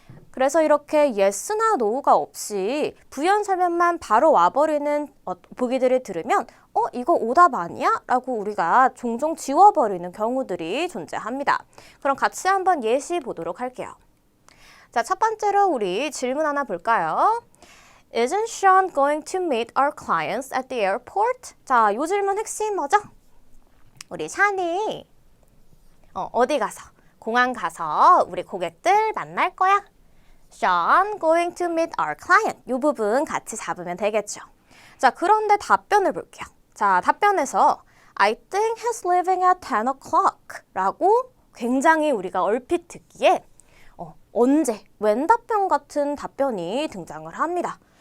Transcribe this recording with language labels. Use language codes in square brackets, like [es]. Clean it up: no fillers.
[ko] 그래서 이렇게 yes나 no가 없이 부연 설명만 바로 와버리는 보기들을 들으면 이거 오답 아니야? 라고 우리가 종종 지워버리는 경우들이 존재합니다. 그럼 같이 한번 예시 보도록 할게요. 자, 첫 번째로 우리 질문 하나 볼까요? [en] Isn't Sean going to meet our clients at the airport? [ko] 자, 요 질문 핵심 뭐죠? 우리 샤니 어디 가서? 공항 가서 우리 고객들 만날 거야? [en] Sean going to meet our client. [ko] 이 부분 같이 잡으면 되겠죠. 자, 그런데 답변을 볼게요. 자, 답변에서 [en] I think he's leaving at 10 o'clock [ko] 라고 굉장히 우리가 얼핏 듣기에 언제, when 답변 같은 답변이 등장을 합니다.